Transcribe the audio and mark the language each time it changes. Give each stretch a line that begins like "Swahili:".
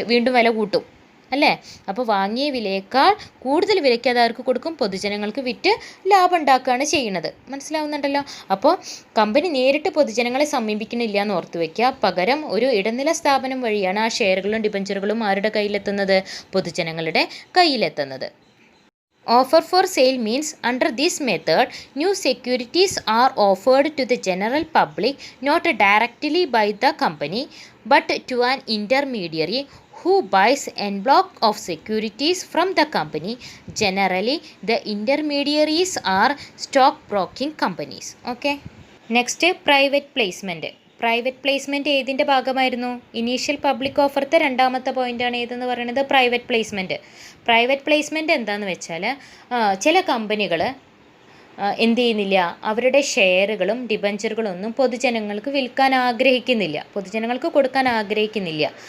Malayalam: വീണ്ടും വില കൂട്ടും അല്ലേ? അപ്പോൾ വാങ്ങിയ വിലയേക്കാൾ കൂടുതൽ വിലയ്ക്ക് അത് ആർക്ക് കൊടുക്കും? പൊതുജനങ്ങൾക്ക് വിറ്റ് ലാഭം ഉണ്ടാക്കുകയാണ് ചെയ്യുന്നത്. മനസ്സിലാവുന്നുണ്ടല്ലോ? അപ്പോൾ കമ്പനി നേരിട്ട് പൊതുജനങ്ങളെ സമീപിക്കണില്ല എന്ന് ഓർത്ത് വയ്ക്കുക. പകരം ഒരു ഇടനില സ്ഥാപനം വഴിയാണ് ആ ഷെയറുകളും ഡിബഞ്ചറുകളും ആരുടെ കയ്യിലെത്തുന്നത്? പൊതുജനങ്ങളുടെ കയ്യിലെത്തുന്നത്.
English: Offer for sale means under this method, new securities are offered to the general public not directly by the company but to an intermediary who buys en bloc of securities from the company. Generally, the intermediaries are stock broking companies. Okay. Next, private placement.
Malayalam: Private placement ഏതിൻ്റെ ഭാഗമായിരുന്നു? Initial public ഓഫറത്തെ രണ്ടാമത്തെ പോയിൻ്റാണ് ഏതെന്ന് പറയുന്നത്? Private placement. Private placement എന്താണെന്ന് വെച്ചാൽ ചില കമ്പനികൾ എന്ത് ചെയ്യുന്നില്ല? അവരുടെ ഷെയറുകളും ഡിബഞ്ചറുകളും ഒന്നും പൊതുജനങ്ങൾക്ക് വിൽക്കാൻ ആഗ്രഹിക്കുന്നില്ല, പൊതുജനങ്ങൾക്ക് കൊടുക്കാൻ ആഗ്രഹിക്കുന്നില്ല.